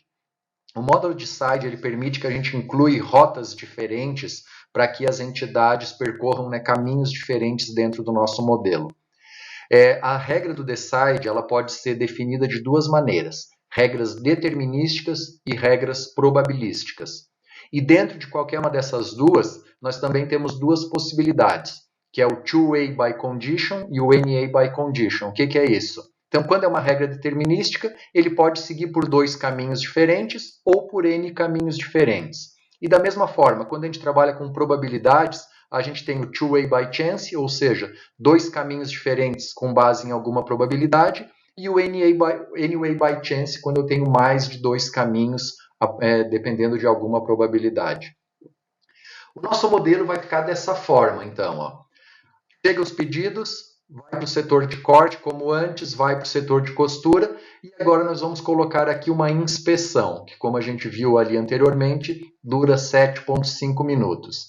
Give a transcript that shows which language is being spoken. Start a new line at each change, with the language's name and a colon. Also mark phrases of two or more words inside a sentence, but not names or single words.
Portuguese: O módulo Decide ele permite que a gente inclui rotas diferentes para que as entidades percorram, né, caminhos diferentes dentro do nosso modelo. A regra do Decide ela pode ser definida de duas maneiras: regras determinísticas e regras probabilísticas. E dentro de qualquer uma dessas duas, nós também temos duas possibilidades, que é o
English: two-way by condition
Portuguese: e o
English: NA by condition.
Portuguese: O que é isso? Então, quando é uma regra determinística, ele pode seguir por dois caminhos diferentes ou por N caminhos diferentes. E da mesma forma, quando a gente trabalha com probabilidades, a gente tem o
English: two-way by chance,
Portuguese: ou seja, dois caminhos diferentes com base em alguma probabilidade, e o
English: anyway by chance,
Portuguese: quando eu tenho mais de dois caminhos, dependendo de alguma probabilidade. O nosso modelo vai ficar dessa forma, então. Ó. Chega os pedidos, vai para o setor de corte, como antes, vai para o setor de costura, e agora nós vamos colocar aqui uma inspeção, que como a gente viu ali anteriormente, dura 7,5 minutos.